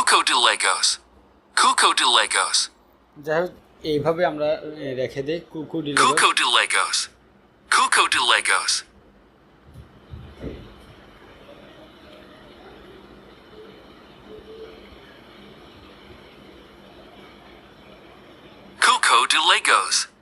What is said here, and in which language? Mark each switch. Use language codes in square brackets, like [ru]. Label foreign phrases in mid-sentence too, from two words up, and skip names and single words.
[bn] de Lagos. Cuco de Lagos. যাই হোক এইভাবে আমরা রেখে দিই কুকু ডিলেগস। Cuco de Lagos. Cuco de Lagos. Cuco de Lagos.